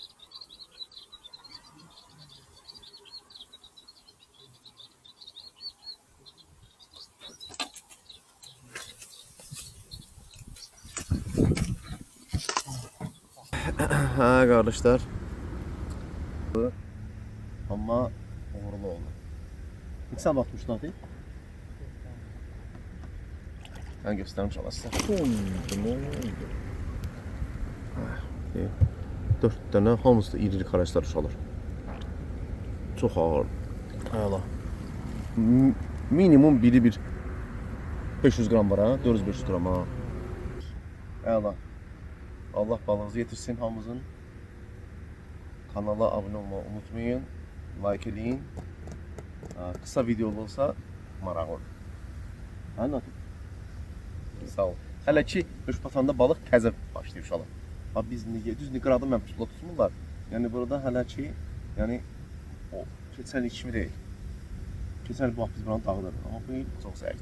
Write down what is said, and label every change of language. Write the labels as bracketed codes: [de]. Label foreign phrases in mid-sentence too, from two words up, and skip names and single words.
[tr] Ha kardeşler. [az] Ama uğurlu oldu. [tr] Ne sen bakmıştın abi? Ben göstermiş olasın. [az] 4 tane hamısı da iri karışlar uşaqlar. Çox ağır. Ayala. Minimum biri bir 500 gram var ha, 400-500 gram ha. Ayala. Allah balığınızı yetirsin hamımızın. [tr] Kanala abone olmayı unutmayın. Like edin. Kısa video olsa maraq olur. [az] Ha Natiq? Sağ ol. Hələ ki Rüşbatanda balıq təzə başlayıb uşaqlar. Ha biz 700 qradı mən pusula tutmurlar. Yəni burada hələ ki, yəni o keçən il kimi deyil. Keçən il bu vaxt biz buranı dağıdırıq, amma bu il çox zəifdir.